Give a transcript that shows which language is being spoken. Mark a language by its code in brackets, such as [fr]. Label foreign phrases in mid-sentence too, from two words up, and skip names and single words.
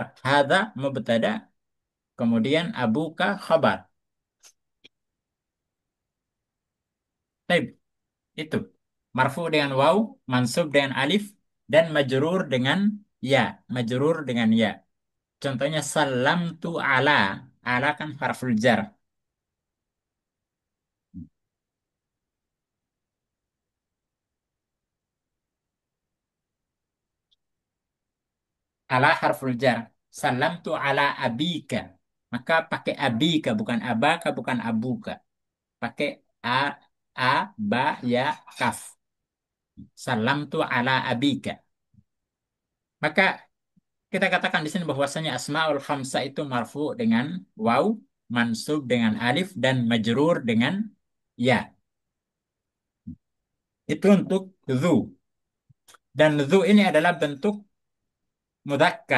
[ar] هذا مبتدأ, [id] kemudian [ar] أبوك خبر. [id] Baik, itu. Marfu dengan waw, mansub dengan alif, dan majrur dengan ya. Majrur dengan ya. Contohnya [ar] سلمت على. [id] Ala kan [ar] حرف جر. [id] Ala [ar] حرف جر. سلمت على أبيك. [id] Maka pakai abika, bukan abaka, bukan abuka. Pakai a, a, ba, ya, kaf. [ar] سلمت على أبيك. [id] Maka kita katakan di sini bahwasanya [ar] الأسماء الخمسة [id] itu marfu dengan waw, mansub dengan alif, dan majrur dengan ya. Itu untuk dzu. Dan dzu ini adalah bentuk mudzakkar.